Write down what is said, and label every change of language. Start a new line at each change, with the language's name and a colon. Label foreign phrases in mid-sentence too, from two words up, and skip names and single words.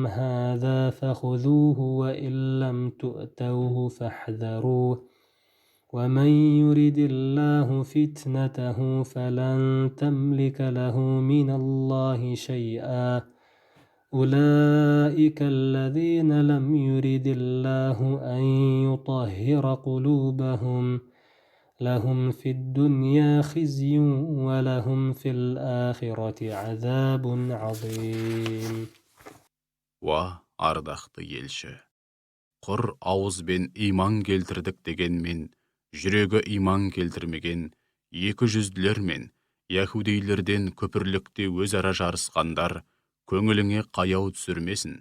Arabic: هذا فخذوه وإن لم تؤتوه فاحذروه ومن يرد الله فتنته فلن تملك له من الله شيئا أولئك الذين لم يرد الله أن يطهر قلوبهم لهم في الدنيا خزي ولهم في الآخرة عذاب عظيم.
Kazakh: Ардақты елші, құр ауызбен иман келтірдік дегенмен, жүрегі иман келтірмеген екі жүзділер мен яһудейлерден күпірлікте өзара жарысқандар көңіліңе қаяу түсірмесін.